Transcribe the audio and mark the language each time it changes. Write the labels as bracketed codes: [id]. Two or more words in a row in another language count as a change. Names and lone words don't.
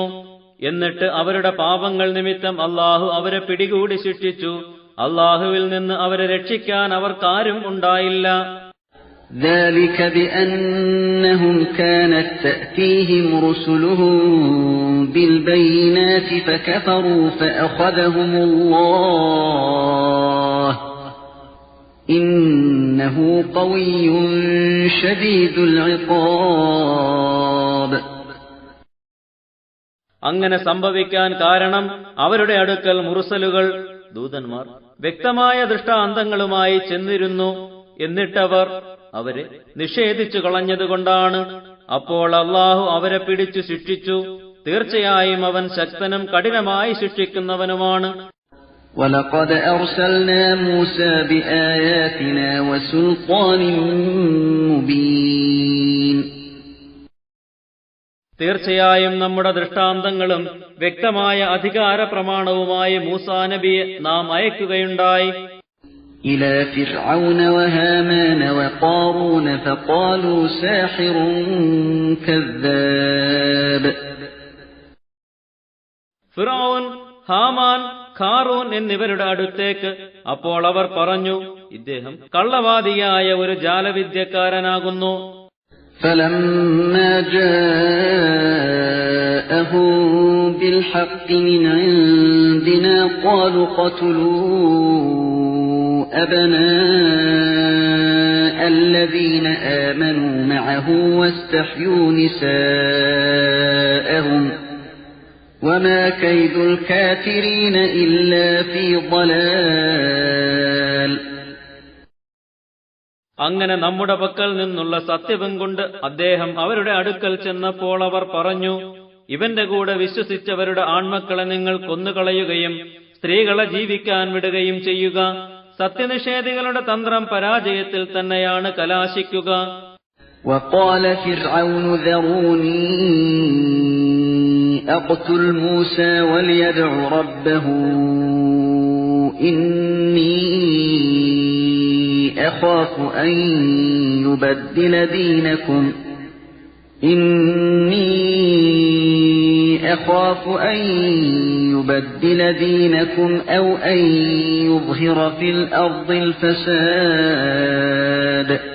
[ml] എന്നിട്ട് അവരുടെ പാപങ്ങൾ നിമിത്തം അല്ലാഹു അവരെ പിടികൂടി ശിക്ഷിച്ചു. അല്ലാഹുവിൽ നിന്ന് അവരെ രക്ഷിക്കാൻ അവർക്കാരും ഉണ്ടായില്ല. [ar] ذلك بأنهم كانت تأتيهم رسلهم بالبينات فكفروا فأخذهم الله إنه قوي شديد العقاب. [ml] അങ്ങനെ സംഭവിക്കാൻ കാരണം അവരുടെ അടുക്കൽ മുർസലുകൾ, ദൂതന്മാർ വ്യക്തമായ ദൃഷ്ടാന്തങ്ങളുമായി ചെന്നിരുന്നു. എന്നിട്ടവർ അവരെ നിഷേധിച്ചു കളഞ്ഞതുകൊണ്ടാണ്. അപ്പോൾ അല്ലാഹു അവരെ പിടിച്ചു ശിക്ഷിച്ചു. തീർച്ചയായും അവൻ ശക്തനും കഠിനമായി ശിക്ഷിക്കുന്നവനുമാണ്. [ar] وَلَقَدْ أَرْسَلْنَا مُوسَى بِآيَاتِنَا وَسُلْطَانٍ مُبِينٍ. [ml] തീർച്ചയായും നമ്മുടെ ദൃഷ്ടാന്തങ്ങളും വ്യക്തമായ അധികാര പ്രമാണവുമായി മൂസാ നബിയെ നാം അയക്കുകയുണ്ടായി. [ar] إلى فرعون وهامان وقارون فقالوا ساحر كذاب. [ml] ഫിർഔൻ, ഹാമാൻ, ഖാറൂൻ എന്നിവരുടെ അടുത്തേക്ക്. അപ്പോൾ അവർ പറഞ്ഞു, ഇദ്ദേഹം കള്ളവാദിയായ ഒരു ജാലവിദ്യക്കാരനാകുന്നു. [ar] فلما جاءهم بالحق من عندنا قالوا قتلوا أبناء الذين آمنوا معه واستحيوا نساءهم وما كيد الكافرين إلا في ضلال. [ml] അങ്ങനെ നമ്മുടെ പക്കൽ നിന്നുള്ള സത്യവും കൊണ്ട് അദ്ദേഹം അവരുടെ അടുക്കൽ ചെന്നപ്പോൾ അവർ പറഞ്ഞു, ഇവന്റെ കൂടെ വിശ്വസിച്ചവരുടെ ആൺമക്കളെ നിങ്ങൾ കൊന്നുകളയുകയും സ്ത്രീകളെ ജീവിക്കാൻ വിടുകയും ചെയ്യുക. സത്യനിഷേധികളുടെ തന്ത്രം പരാജയത്തിൽ തന്നെയാണ് കലാശിക്കുക. [ar] وقال فرعون ذروني أقتل موسى وليدع ربه إني أخاف أن يبدل دينكم أو أن يظهر في الأرض الفساد.